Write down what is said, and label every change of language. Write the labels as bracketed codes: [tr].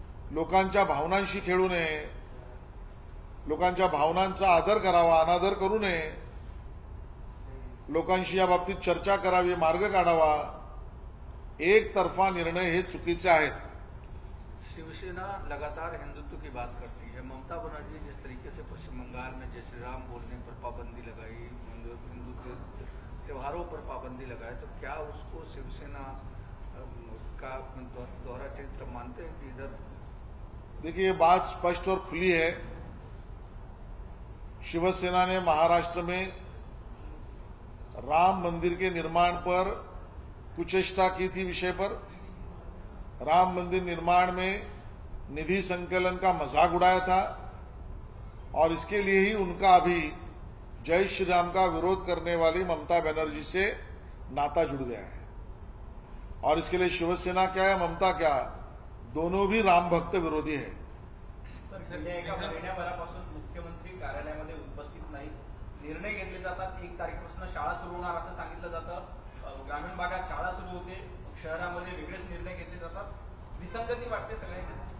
[mr] लोकांच्या भावनांशी खेळू नये, लोकांच्या भावनांचा आदर करावा, अनादर करू नये. लोकांशी या बाबतीत चर्चा करावी, मार्ग काढावा. एकतर्फा निर्णय हे चुकीचे आहेत. [hi] शिवसेना लगातार हिंदुत्व की बात करती है। ममता बनर्जी जिस तरीके से पश्चिम बंगाल में जय श्री राम बोलने पर पाबंदी लगाई, हिंदू त्योहारों पर पाबंदी लगाई, तो क्या उसको शिवसेना का दोहरा चरित्र मानते हैं कि इधर? देखिए, ये बात स्पष्ट और खुली है। शिवसेना ने महाराष्ट्र में राम मंदिर के निर्माण पर कुचेष्टा की थी। विषय पर राम मंदिर निर्माण में निधि संकलन का मजाक उड़ाया था और इसके लिए ही उनका अभी जय श्री राम का विरोध करने वाली ममता बनर्जी से नाता जुड़ गया है। और इसके लिए शिवसेना क्या है, ममता क्या, दोनों भी राम भक्त विरोधी है। [mr] सर, गेल्या एका महिन्याभरापासून मुख्यमंत्री कार्यालयामध्ये उपस्थित नाही. निर्णय घेतले जातात. 1 तारखेपासून शाळा सुरू होणार असं सांगितलं जातं. ग्रामीण भागात शाळा सुरू होते, शहरामध्ये वेगळेच निर्णय घेतले जातात. विसंगती वाटते सगळ्यांची.